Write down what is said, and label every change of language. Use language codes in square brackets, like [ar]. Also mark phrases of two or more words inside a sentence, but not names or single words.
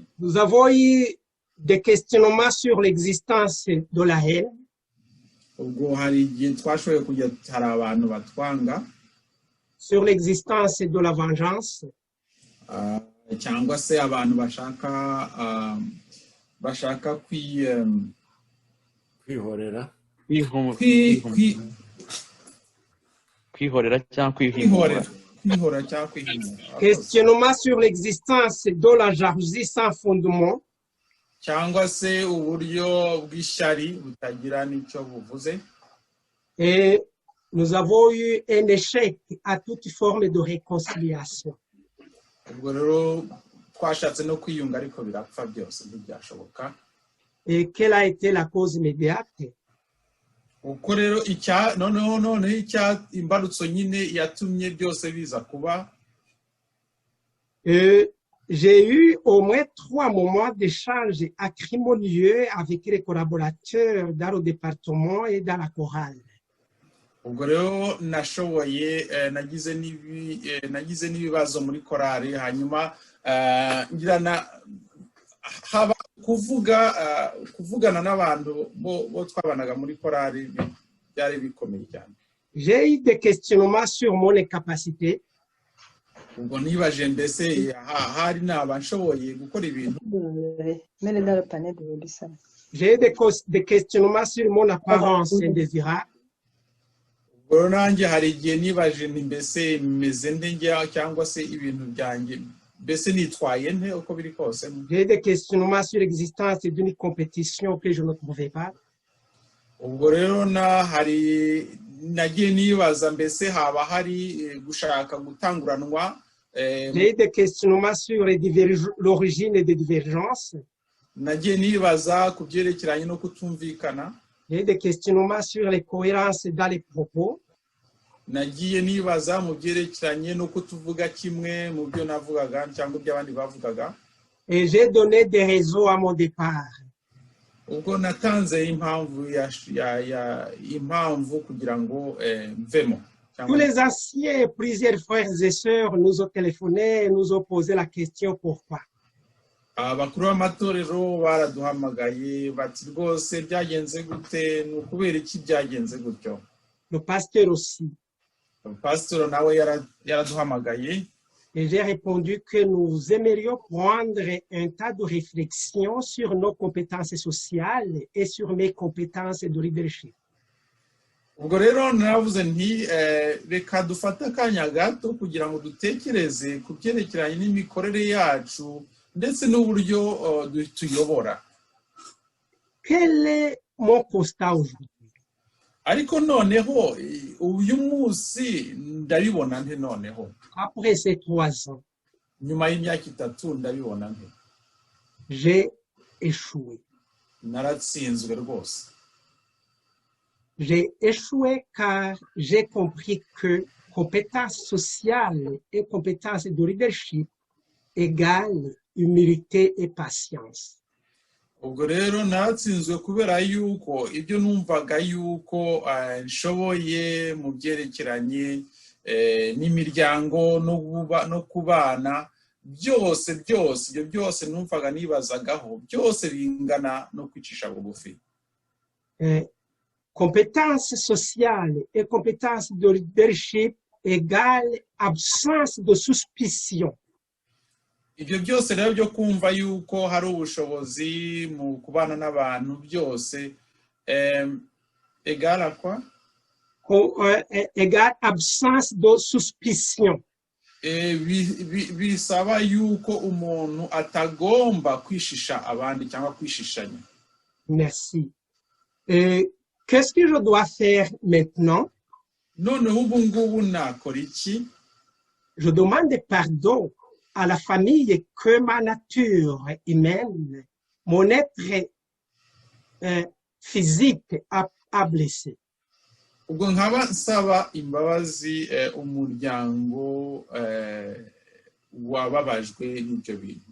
[fr] Nous avons eu des questionnements sur l'existence de la haine. [rw] Ubwo hari igihe twashoboye kujya hari abantu batwanga. [fr] Sur l'existence de la vengeance. [rw] Cyangwa se abantu bashaka kwihorera cyangwa kwihimura. [fr] Questionnement sur l'existence de la jalousie sans fondement. [rw] Cyangwa se uburyo bw'ishyari butagira n'icyo buvuze. [fr] Et nous avons eu un échec à toute forme de réconciliation. [rw] Ubwo rero twashatse no kwiyunga ariko birapfa byose ntibyashoboka. [fr] Et quelle a été la cause immédiate? [rw] Uko rero none imbarutso nyine yatumye byose biza kuba. [fr] J'ai eu au moins 3 moments d'échange acrimonieux avec les collaborateurs dans le département et dans la chorale. [rw] Ubwo rero nagize n'ibibazo muri korali hanyuma haba kuvugana n'abantu bo twabanaga muri korali byari bikomeye cyane. [fr] J'ai eu des questionnements sur mon incapacité. [rw] Ubwo nibaje mbese hari n'abanshoboye gukora ibintu. [fr] J'ai eu des questionnements sur mon apparence indésirable. [rw] Ubwo nanjye hari igihe nibaje mbese meze nde cyangwa se ibintu byanjye mbese nitwaye nte uko biri kose. [fr] J'ai des questionnements sur l'existence d'une compétition que je ne trouvais pas. [rw] Ubwo rero nagiye nibaza mbese haba hari gushaka gutanguranwa [fr] J'ai des questionnements sur l'origine des divergences. [rw] nagiye nibaza ku byerekeranye no kutumvikana, [fr] J'ai des questionnements sur les cohérences dans les propos. [rw] nagiye nibaza mu byerekeranye no kutuvuga kimwe mu byo navugaga cyangwa ibyo abandi bavugaga. [fr] Et j'ai donné des raisons à mon départ. [rw] Ubwo natanze impamvu kugira ngo mvemo. [fr] Tous les anciens et plusieurs frères et sœurs nous ont téléphoné et nous ont posé la question pourquoi. [rw] Abakuru b'amatorero baraduhamagaye bati rwose byagenze gute, ni ukubera iki byagenze gutyo. [fr] Le pasteur aussi. [rw] Pasteur nawe yaraduhamagaye. [fr] Et j'ai répondu que nous aimerions prendre un tas de réflexion sur nos compétences sociales et sur mes compétences de leadership. [rw] Ubwo rero naravuze nti reka dufate akanya gato kugira ngo dutekereze ku byerekeranye n'imikorere yacu ndetse n'uburyo tuyobora. [fr] Quel est mon constat aujourd'hui? [rw] Ariko noneho uyu munsi ndabibona nte noneho? [fr] Après ces 3 ans, [rw] Nyuma y'imyaka 3 ndabibona nte? [fr] j'ai échoué. [rw] Naratsinzwe rwose. [fr] J'ai échoué car j'ai compris que compétences sociales et compétences de leadership égale humilité et patience. [rw] Ubwo rero naratsinzwe kubera yuko ibyo numvaga yuko nshoboye mu byerekeranye n'imiryango no kubana, byose ibyo byose numvaga nibazagaho, byose bingana no kwicisha bugufi. [fr] Compétences sociales et compétences de leadership égale absence de suspicion. [rw] Ibyo byose rero byo kumva yuko hari ubushobozi mu kubana n'abantu byose [fr] égale quoi? Égale absence de suspicion. [rw] Bisaba yuko umuntu atagomba kwishisha abandi cyangwa kwishishanya. [fr] Merci. Qu'est-ce que je dois faire maintenant? [rw] Noneho ubu ngubu nakora iki? [fr] Je demande pardon à la famille que ma nature humaine, mon être physique a blessé. [rw] Ubwo nkaba nsaba imbabazi umuryango wababajwe n'ibyo bintu.